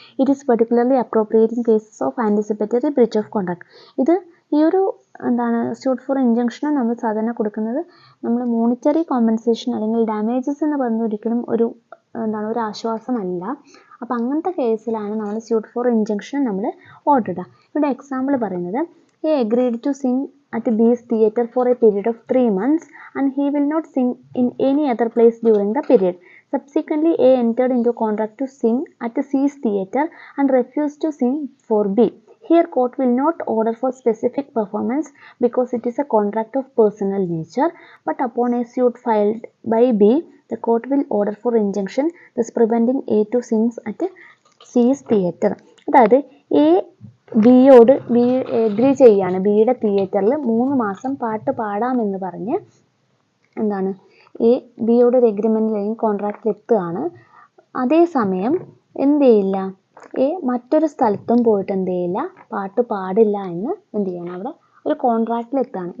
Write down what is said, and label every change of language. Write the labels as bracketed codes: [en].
[en] It is particularly appropriate in cases of anticipatory breach of contract. [ml] ഇത് ഈ ഒരു suit for ഇൻജങ്ഷന് നമ്മൾ സാധാരണ കൊടുക്കുന്നത് നമ്മൾ മോണിറ്ററി കോമ്പൻസേഷൻ അല്ലെങ്കിൽ ഡാമേജസ് എന്ന് പറയുന്നത് ഒരിക്കലും ഒരു ആശ്വാസമല്ല. അപ്പോൾ അങ്ങനത്തെ കേസിലാണ് നമ്മൾ സ്യൂട്ട് ഫോർ ഇൻജങ്ഷൻ നമ്മൾ ഓർഡർ ഇടുക. ഇവിടെ എക്സാമ്പിൾ പറയുന്നത്, [en] A agreed to sing at B's theatre for a period of 3 months and he will not sing in any other place during the period. Subsequently, A entered into a contract to sing at C's theatre and refused to sing for B. Here, court will not order for specific performance because it is a contract of personal nature. But upon a suit filed by B, the court will order for injunction, thus preventing A to sing at C's theatre. [ml] അതായത് A ബിയോട് B agree ചെയ്യാണ് ബിയുടെ തിയേറ്ററിൽ 3 മാസം പാട്ട് പാടാമെന്ന് പറഞ്ഞ് എന്താണ് A ബിയോട് ഒരു agreement അല്ലെങ്കിൽ കോൺട്രാക്റ്റിൽ എത്തുകയാണ്. അതേസമയം എന്ത് ചെയ്യില്ല, എ മറ്റൊരു സ്ഥലത്തും പോയിട്ട് എന്ത് ചെയ്യില്ല, പാട്ട് പാടില്ല എന്ന് എന്ത് ചെയ്യണം, അവിടെ ഒരു കോൺട്രാക്റ്റിൽ എത്തുകയാണ്.